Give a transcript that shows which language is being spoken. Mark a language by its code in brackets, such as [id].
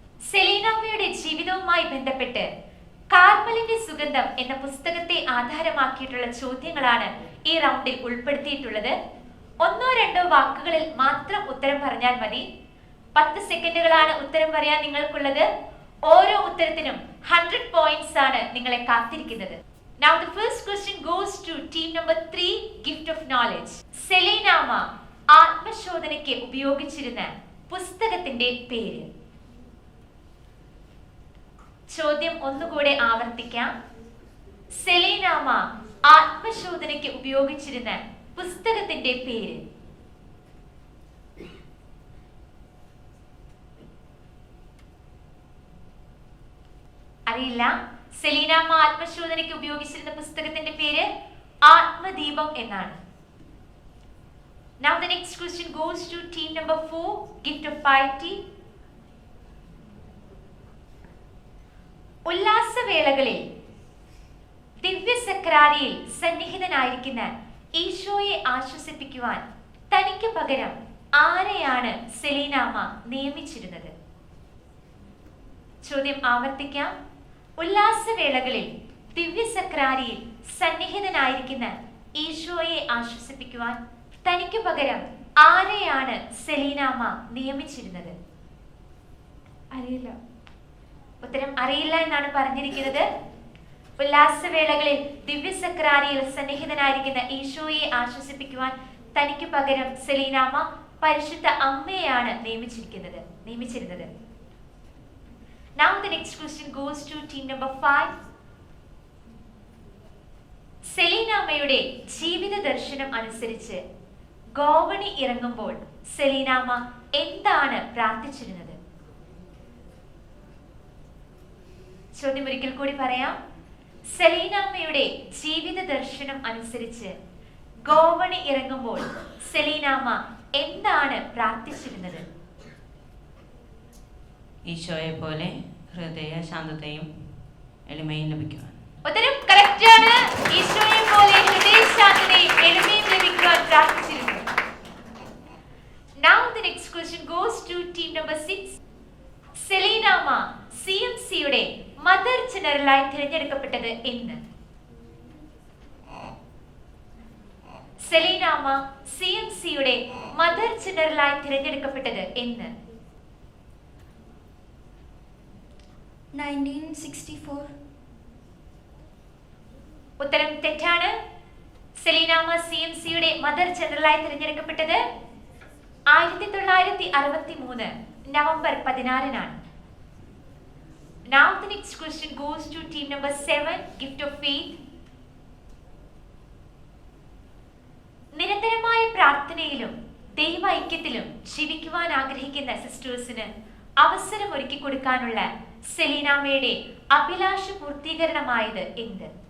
[ml] സെലീനാമ്മയുടെ ജീവിതവുമായി ബന്ധപ്പെട്ട് കാർമലിന്റെ സുഗന്ധം എന്ന പുസ്തകത്തെ ആധാരമാക്കിയിട്ടുള്ള ചോദ്യങ്ങളാണ് ഈ റൗണ്ടിൽ ഉൾപ്പെടുത്തിയിട്ടുള്ളത്. 1-2 വാക്കുകളിൽ മാത്രം ഉത്തരം പറഞ്ഞാൽ മതി. 10 സെക്കൻഡുകളാണ് ഉത്തരം പറയാൻ നിങ്ങൾക്കുള്ളത്. ഓരോ ഉത്തരത്തിനും 100 points ആണ് നിങ്ങളെ കാത്തിരിക്കുന്നത്. [en] Now the first question goes to team number 3 gift of knowledge. [ml] Selinamma ആത്മശോധനയ്ക്ക് ഉപയോഗിച്ചിരുന്ന പുസ്തകത്തിന്റെ പേര്. ചോദ്യം ഒന്നുകൂടെ ആവർത്തിക്കാം. സെലീനാമ്മ ആത്മശോധനയ്ക്ക് ഉപയോഗിച്ചിരുന്ന പുസ്തകത്തിന്റെ പേര്. അറിയില്ല. സെലീനാമ്മ ആത്മശോധനയ്ക്ക് ഉപയോഗിച്ചിരുന്ന പുസ്തകത്തിന്റെ പേര് ആത്മദീപം എന്നാണ്. [en] Now the next question goes to team number 4 gift of piety. [ml] ഉല്ലാസവേളകളിൽ ദിവ്യസക്രാരിയിൽ സന്നിഹിതനായിരിക്കുന്ന ഈശോയെ ആശ്വസിപ്പിക്കുവാൻ തനിക്ക് പകരം ആരെയാണ് സെലീനാമ്മ നിയമിച്ചിരുന്നത്? ചോദ്യം ആവർത്തിക്കാം. ഉല്ലാസവേളകളിൽ ദിവ്യസക്രാരിയിൽ സന്നിഹിതനായിരിക്കുന്ന ഈശോയെ ആശ്വസിപ്പിക്കുവാൻ തനിക്ക് പകരം ആരെയാണ് സെലീനാമ്മ നിയമിച്ചിരുന്നത്? അറിയില്ല. ഉത്തരം അറിയില്ല എന്നാണ് പറഞ്ഞിരിക്കുന്നത്. ഉല്ലാസവേളകളിൽ ദിവ്യസക്രാരിയിൽ സന്നിഹിതനായിരിക്കുന്ന ഈശോയെ ആശ്വസിപ്പിക്കുവാൻ തനിക്ക് പകരം സെലീനാമ്മ പരിശുദ്ധ അമ്മയെയാണ് നിയമിച്ചിരുന്നത്. [en] Now the next question goes to team number 5. [ml] സെലീനാമ്മയുടെ ജീവിത ദർശനം അനുസരിച്ച് ഗോവണി ഇറങ്ങുമ്പോൾ സെലീനാമ്മ എന്താണ് പ്രാർത്ഥിച്ചിരുന്നത്? ചോദ്യം ഒരിക്കൽ കൂടി പറയാം. സെലീനാമ്മയുടെ ജീവിത ദർശനം അനുസരിച്ച് ഗോവണി ഇറങ്ങുമ്പോൾ സെലീനാമ്മ എന്താണ് പ്രാർത്ഥിച്ചിരുന്നത്? ഈശോയെ പോലെ ഹൃദയ ശാന്തതയും എളിമയും ലഭിക്കുവാൻ. ഉത്തരം കറക്റ്റ് ആണ്. ഈശോയെ പോലെ ഹൃദയ ശാന്തതയും എളിമയും ലഭിക്കുവാൻ പ്രാർത്ഥിച്ചിരുന്നു. [en] Now the next question goes to team number 6. [ml] Selinamma CMCയുടെ mother ജനറലായി തിരഞ്ഞെടുക്കപ്പെട്ടത് എന്ന്? സെലീനാമ്മ CMCയുടെ മദർ ജനറലായി തിരഞ്ഞെടുക്കപ്പെട്ടത് എന്ന്? 1964. ഉത്തരം തെറ്റാണ്. സെലീനാമ്മ CMCയുടെ മദർ ജനറലായി തിരഞ്ഞെടുക്കപ്പെട്ടത് 1963 November 16-നാണ്. [en] Now the next question goes to team number 7 gift of faith. [ml] നിരന്തരമായ പ്രാർത്ഥനയിലും ദൈവ ഐക്യത്തിലും ജീവിക്കുവാൻ ആഗ്രഹിക്കുന്ന സിസ്റ്റേഴ്സിന് അവസരം ഒരുക്കി കൊടുക്കാനുള്ള സെലീനാമ്മയുടെ അഭിലാഷ പൂർത്തീകരണമായത് എന്ത്?